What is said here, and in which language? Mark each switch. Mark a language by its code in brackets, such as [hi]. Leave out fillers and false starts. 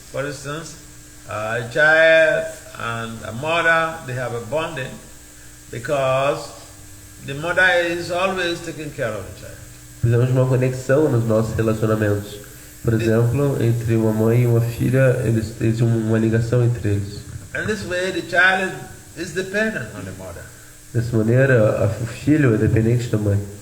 [en] For instance, a child and a mother, they have a bonding because the mother is always taking care of the child. [pt] Precisamos de uma conexão nos nossos relacionamentos. Por exemplo, entre uma mãe e uma filha, eles têm uma ligação entre eles. [en] And this way the child is dependent on the mother. [pt] Dessa maneira, o filho é dependente da mãe.